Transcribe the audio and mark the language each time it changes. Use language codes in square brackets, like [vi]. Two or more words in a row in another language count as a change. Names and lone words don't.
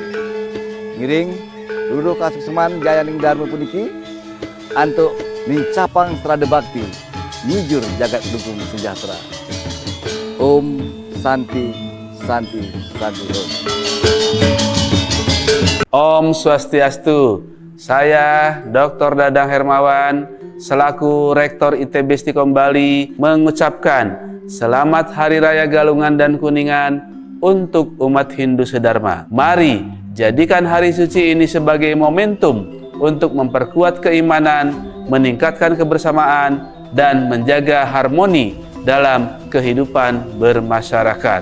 [ban] Ngiring, luluh kasukseman jayaning dharma puniki, antuk nincapang serada bakti, nyijur jagat dukung sejahtera. [sa] Om Santi, Santi, Santi Om. Om Swastiastu. [id] Saya Dr. Dadang Hermawan selaku Rektor ITB Stikom Bali mengucapkan Selamat Hari Raya Galungan dan Kuningan untuk umat Hindu sedharma. Mari jadikan hari suci ini sebagai momentum untuk memperkuat keimanan, meningkatkan kebersamaan, dan menjaga harmoni dalam kehidupan bermasyarakat.